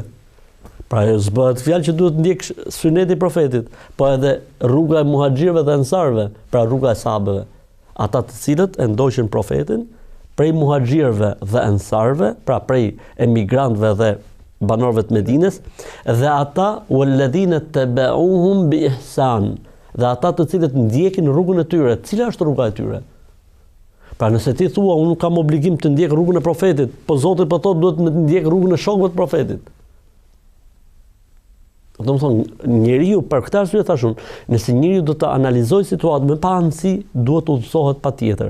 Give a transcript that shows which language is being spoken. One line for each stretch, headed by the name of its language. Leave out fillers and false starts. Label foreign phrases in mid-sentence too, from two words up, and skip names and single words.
Albanian: Pra s'bëhet fjalë që duhet ndjek suneti i profetit, po edhe rruga e muhaxhirëve dhe ensarëve, pra rruga e sahabëve. Ata të cilët e ndoqën profetin prej muhaxhirëve dhe ensarëve, pra prej emigrantëve dhe banorëve të Medinës, dhe ata
Arabic: والذين اتبعوهم بإحسان,
Albanian: dhe ata të cilët ndjekin rrugën e tyre. Cila është rruga e tyre? Pra nëse ti thua unë nuk kam obligim të ndjek rrugën e profetit, po Zoti po thotë duhet të ndjek rrugën e shokëve të profetit. Domethënë njeriu për këtë arsye thashun, nëse njeriu do të analizojë situatën me paanësi, duhet të udhëzohet patjetër.